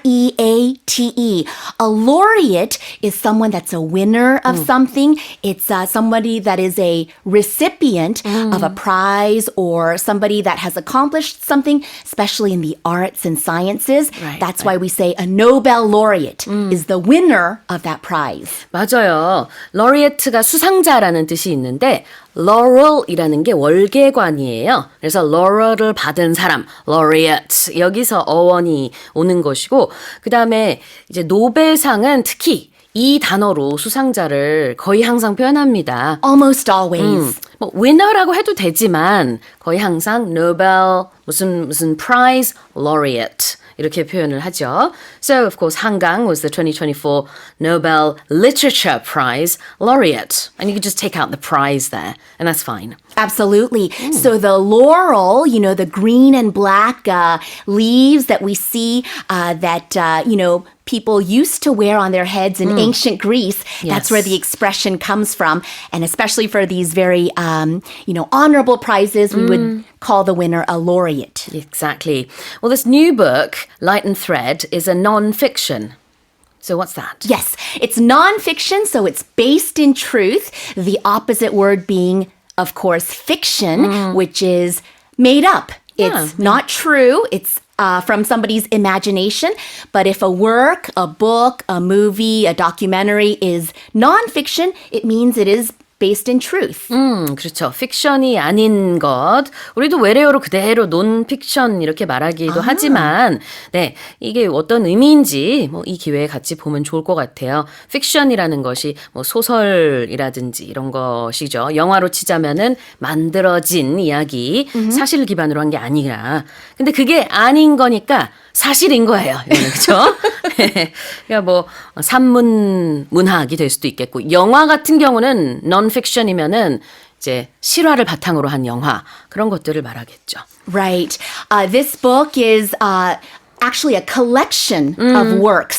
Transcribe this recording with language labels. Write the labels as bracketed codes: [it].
[en] Laureate. A laureate is someone that's a winner of something. It's somebody that is a recipient of a prize or somebody that has accomplished something, especially in the arts and sciences. Right, That's why we say a Nobel laureate is the winner of that prize. [ko] 맞아요. laureate가 수상자라는 뜻이 있는데 laurel이라는 게 월계관이에요. 그래서 laurel을 받은 사람, laureate. 여기서 어원이 오는 것이고 그 다음에 이제 노벨상은 특히 이 단어로 수상자를 거의 항상 표현합니다. [en] Almost always. [ko] 뭐 winner라고 해도 되지만 거의 항상 Nobel 무슨 prize laureate 이렇게 표현을 하죠. [en] So of course 한강 was the 2024 Nobel Literature Prize laureate, and you could just take out the prize there, and that's fine. Absolutely. So the laurel, the green and black leaves that we see that, people used to wear on their heads in ancient Greece. That's where the expression comes from. And especially for these very, honorable prizes, we would call the winner a laureate. Exactly. Well, this new book, Light and Thread, is a non-fiction. So what's that? Yes, it's nonfiction, so it's based in truth. The opposite word being, of course, fiction, which is made up. It's not true. It's from somebody's imagination. But if a work, a book, a movie, a documentary is nonfiction, it means it is based in truth. [ko] 그렇죠. 픽션이 아닌 것. 우리도 외래어로 그대로 논픽션 이렇게 말하기도 하지만, 네, 이게 어떤 의미인지 이 기회에 같이 보면 좋을 것 같아요. 픽션이라는 것이 소설이라든지 이런 것이죠. 영화로 치자면은 만들어진 이야기, 사실을 기반으로 한 게 아니라. 근데 그게 아닌 거니까 사실인 거예요. 그렇죠? 그러니까 산문 문학이 될 수도 있겠고 영화 같은 경우는 non-fiction이면은 이제 실화를 바탕으로 한 영화 그런 것들을 말하겠죠. [en] Right. This book is actually a collection of works.